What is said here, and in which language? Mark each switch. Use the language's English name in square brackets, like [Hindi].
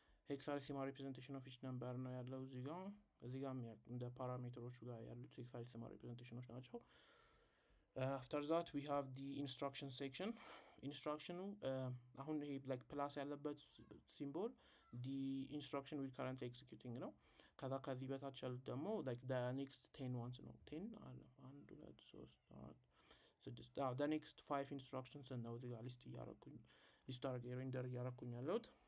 [Amharic] Hexadecimal representation of each number ነው ያለው እዚህ ጋር እንደ ፓራሜትሮቹ ጋር ያሉት hexadecimal representations ናቸው. [English] After that we have the instruction section. Instruction አሁን ይሄ like plus ያለበት symbol the instruction we currently executing ነው. [Amharic] ከዚህ በታች ያሉት ደግሞ like the next 10 ones ነው. 10 አለ 1 2 3 4 the next 5 instructions ነው እዚህ ጋር ሊስት አድርጌ ሬንደር እያደረኩኝ ያለሁት.